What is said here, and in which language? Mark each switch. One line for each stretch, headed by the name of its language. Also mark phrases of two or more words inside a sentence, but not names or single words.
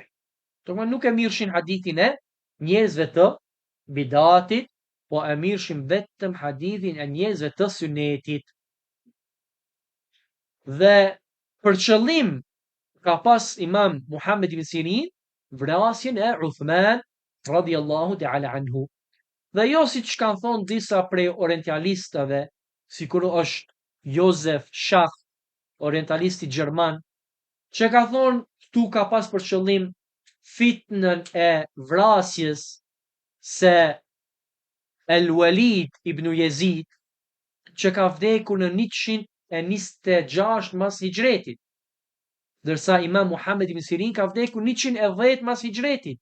Albanian: Domethënë nuk e mirëshin hadithin e njerëzve të bidatit, po e mirëshin vetëm hadithin e njerëzve të sunnetit. Dhe për qëllim ka pas Imam Muhammed ibn Sirin vrasjen e Uthman
Arabic: رضي الله تعالى عنه.
Albanian: Dhe jo si që kanë thonë disa prej orientalistëve, sikur është Josef Schach, orientalisti gjerman, që ka thonë këtu ka pas për qëllim fitnën e vrasjes se El Walid ibn Yazid, që ka vdekur në 126 mas hijretit, dërsa Imam Muhammed ibn Sirin ka vdekur 110 mas hijretit.